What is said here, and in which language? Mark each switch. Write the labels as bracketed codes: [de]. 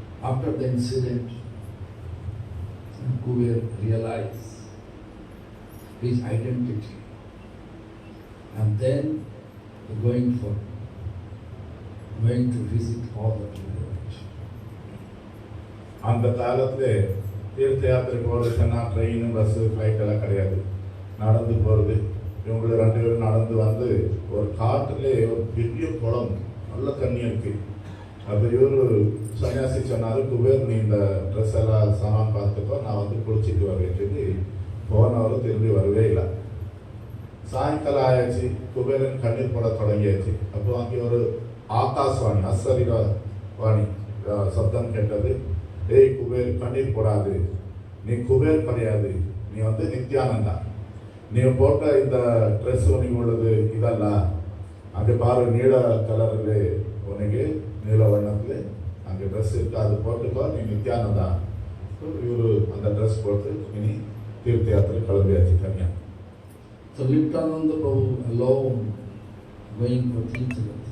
[en] After the incident, Kuber realized his identity. And then going to visit all the pilgrims. [ta] அந்த காலத்துல தீர்த்த யாத்திரைக்கு போறதுன்னா ட்ரெயின் பஸ் ஃப்ளைட் எல்லாம் கிடையாது, நடந்து போறது. இவங்க 2 பேரும் நடந்து வந்து ஒரு காட்டுல ஒரு பெரிய குளம், நல்ல தண்ணி இருக்கு. அப்ப இவரு சன்னியாசி சொன்னாரு, குபேர் நீ இந்த ட்ரெஸ் எல்லாம் சாமான் பார்த்துக்கோ, நான் வந்து குளிச்சுட்டு வரேன்னு சொல்லி போனவரும் திரும்பி வரவே இல்லை. சாயங்காலம் ஆயாச்சு, குபேரன் கண்ணீர் போட தொடங்கியாச்சு. அப்போ அங்கே ஒரு ஆகாஷ்வாணி, அசரீர வாணி சப்தம் கேட்டது. ஏய் குபேர், கண்ணீர் போடாது, நீ குபேர் கிடையாது, நீ வந்து நித்யானந்தா. நீ போட்ட இந்த ட்ரெஸ் உனக்கு உள்ளது இதல்ல, அங்கே பாரு நீல கலர்ல உனக்கு நீல வண்ணத்துல அங்கே ட்ரெஸ் இருக்கு, அது போட்டுக்கோ, நீ நித்யானந்தா. இவரு அந்த ட்ரெஸ் போட்டு இனி தீர்த்த யாத்திரை கிளம்பியாச்சு தனியா. [en] So Nityananda Prabhu alone going for Tirtha.